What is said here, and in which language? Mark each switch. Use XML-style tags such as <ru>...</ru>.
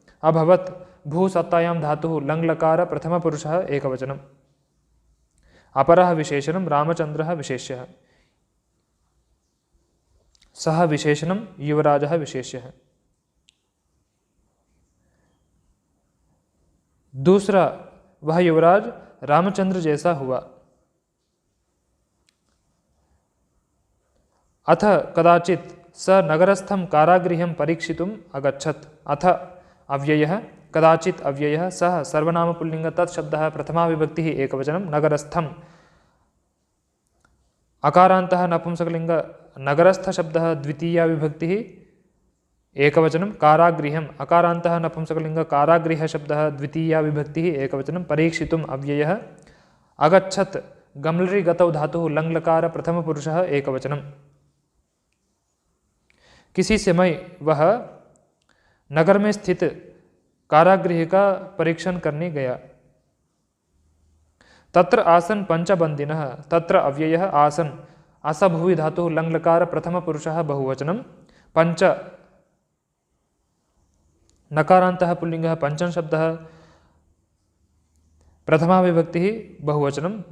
<sa>अभवत् भूसत्तायां धातुः लङ् लकार प्रथमपुरुषः एकवचनं। अपरः विशेषणं रामचंद्रः विशेष्यः। सः विशेषणं युवराजः विशेष्यः।</sa> <hi>दूसरा वह युवराज रामचंद्र जैसा हुआ।</hi> <sa>अथ कदाचित् स नगरस्थं कारागृहं परीक्षितुम् अगच्छत्। अथ अव्ययः कदाचित् अव्ययः। सः सर्वनाम पुल्लिङ्ग तत् शब्दः प्रथमा विभक्तिः एकवचनं। नगरस्थं अकारान्तः नपुंसकलिङ्ग नगरस्थ शब्दः द्वितीया विभक्तिः एकवचनं। कारागृहम् अकारान्तः नपुंसकलिङ्ग कारागृह शब्दः द्वितीया विभक्तिः एकवचनं। परीक्षितुम् अव्ययः। अगच्छत् गम्लरि गतौ धातुः लङ् लकार प्रथमपुरुषः एकवचनं।</sa> <hi>किसी समय वह नगर में स्थित कारागृह का परीक्षण करने गया।</hi> <sa>तत्र आसन पंचबंदिनः। तत्र अव्ययः आसन असभुवि धातुः लङ् लकार प्रथमपुरुषः बहुवचनं। पंच नकारान्तः पुल्लिङ्गः पंचम शब्दः प्रथमा विभक्तिः बहुवचनं।</sa>